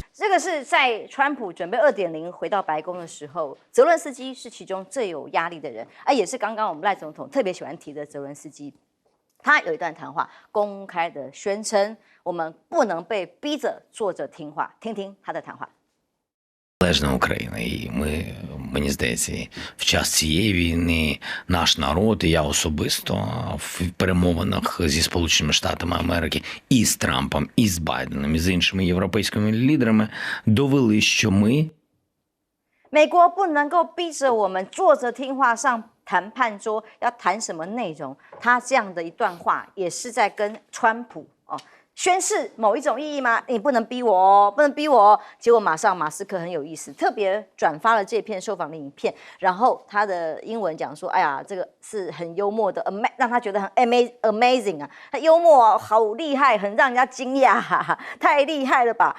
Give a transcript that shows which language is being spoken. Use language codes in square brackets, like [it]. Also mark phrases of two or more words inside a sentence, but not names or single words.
[zh] 个是在川普准备2.0回到白宫的时候，泽伦斯基是其中最有压力的人，也是刚刚我们赖总统特别喜欢提的泽伦斯基。他有一段谈话，公开的宣称我们不能被逼着坐着听话。听听他的谈话。 [uk] Незалежна Україна, і мені здається, в час цієї війни наш народ і я особисто в перемовинах зі Сполученими Штатами Америки і з Трампом, і з Байденом, і з іншими європейськими лідерами довели, що ми [zh] 美国不能够逼着我们坐着听话上谈判桌，要谈什么内容？他这样的一段话，也是在跟川普宣示某一种意义吗？你不能逼我哦，不能逼我哦。结果马上马斯克很有意思，特别转发了这篇受访的影片，然后他的英文讲说：“哎呀，这个是很幽默的，让他觉得很 amazing 啊，他幽默好厉害，很让人家惊讶，太厉害了吧？”